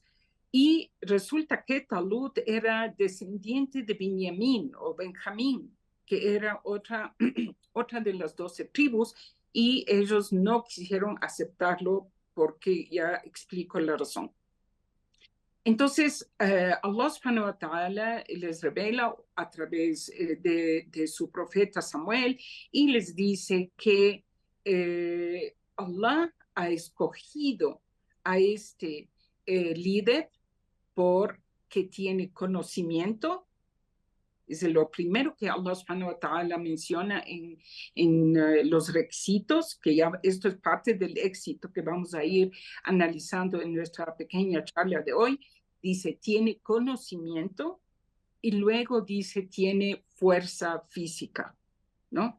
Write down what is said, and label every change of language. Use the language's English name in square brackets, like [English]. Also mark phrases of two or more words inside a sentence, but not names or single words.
[Spanish] Y resulta que Talut era descendiente de Benjamín o Benjamín, que era otra, otra de las 12 tribus, y ellos no quisieron aceptarlo porque ya explico la razón. Entonces, [Arabic] الله سبحانه وتعالى [Spanish] les revela a través de su profeta Samuel y les dice que Allah ha escogido a este líder porque tiene conocimiento. Es lo primero que [Arabic] الله سبحانه وتعالى [Spanish] menciona en los requisitos, que ya esto es parte del éxito que vamos a ir analizando en nuestra pequeña charla de hoy. Dice, tiene conocimiento y luego dice, tiene fuerza física, ¿no?